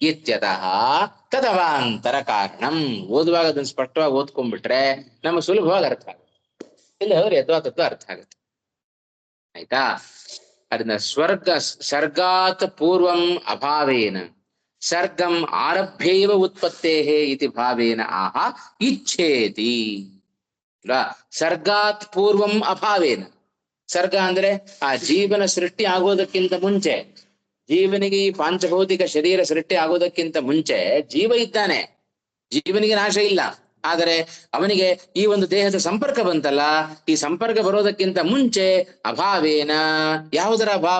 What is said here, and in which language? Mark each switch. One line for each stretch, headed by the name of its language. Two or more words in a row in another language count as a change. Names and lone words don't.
Sanskrit: ಇತ್ಯತಃ ತದವಾಂತರ ಕಾರಣಂ.
Kannada: ಓದುವಾಗ ಅದನ್ನ ಸ್ಪಷ್ಟವಾಗಿ ಓದ್ಕೊಂಡ್ಬಿಟ್ರೆ ನಮಗೆ ಸುಲಭವಾಗಿ ಅರ್ಥ ಆಗುತ್ತೆ. ಇಲ್ಲ ಹೋದ್ರೆ ಯಥವಾ ತತ್ವ ಅರ್ಥ ಆಗುತ್ತೆ. ಆಯ್ತಾ?
Sanskrit: ಅದನ್ನ ಸರ್ಗಾತ್ ಪೂರ್ವಂ ಅಭಾವೇನ ಸರ್ಗಂ ಆರಭ್ಯೈವ ಉತ್ಪತ್ತೇಹೇ ಇತಿ ಭಾವೇನ ಆಹ ಇಚ್ಛೇತಿ. ಸರ್ಗಾತ್ ಪೂರ್ವಂ ಅಭಾವೇನ.
Kannada: ಸರ್ಗ ಅಂದ್ರೆ ಆ ಜೀವನ ಸೃಷ್ಟಿ ಆಗೋದಕ್ಕಿಂತ ಮುಂಚೆ, ಜೀವನಿಗೆ ಈ ಪಾಂಚಭೌತಿಕ ಶರೀರ ಸೃಷ್ಟಿ ಆಗೋದಕ್ಕಿಂತ ಮುಂಚೆ ಜೀವ ಇದ್ದಾನೆ, ಜೀವನಿಗೆ ನಾಶ ಇಲ್ಲ. ಆದರೆ ಅವನಿಗೆ ಈ ಒಂದು ದೇಹದ ಸಂಪರ್ಕ ಬಂತಲ್ಲ, ಈ ಸಂಪರ್ಕ ಬರೋದಕ್ಕಿಂತ ಮುಂಚೆ ಅಭಾವೇನ, ಯಾವುದರ ಅಭಾವ?